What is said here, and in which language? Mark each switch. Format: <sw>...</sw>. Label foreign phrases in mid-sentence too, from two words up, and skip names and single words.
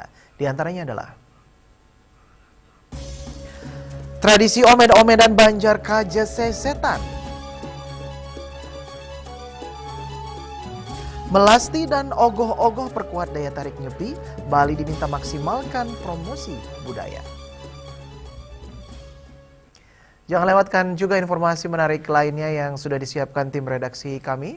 <id>Di antaranya adalah tradisi omed-omedan Banjar Kaja Sesetan, melasti dan ogoh-ogoh perkuat daya tarik Nyepi, Bali diminta maksimalkan promosi budaya. Jangan lewatkan juga informasi menarik lainnya yang sudah disiapkan tim redaksi kami.</id>